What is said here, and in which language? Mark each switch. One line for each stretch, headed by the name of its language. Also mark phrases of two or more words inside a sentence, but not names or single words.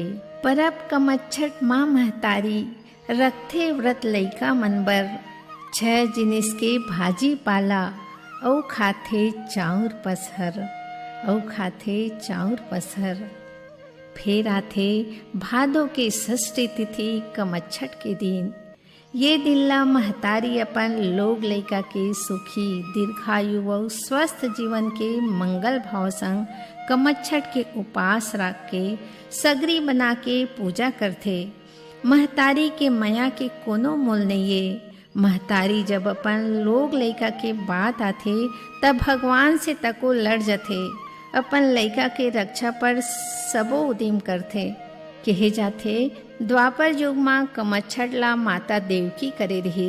Chhattisgarhi: परब कमच्छट माँ महतारी रखथे व्रत लइका मनबर, 6 जिनिस के भाजी पाला औ खाथे चाउर पसहर, औ खाथे चाउर पसहर। फेर आथे भादो के षष्ठी तिथि कमच्छट के दिन, ये दिल्ला महतारी अपन लोग लइका के सुखी दीर्घायु व स्वस्थ जीवन के मंगल भाव संग कमच्छठ के उपास रख के सगरी बना के पूजा करथे। महतारी के माया के कोनो मोल नहीं है। महतारी जब अपन लोग लइका के बात आथे तब भगवान से तको लड़ जथे। अपन लइका के रक्षा पर सबो उदिम करथे। कहे जाथे द्वापर युग मां कमच्छठ ला माता देवकी करे रहिस।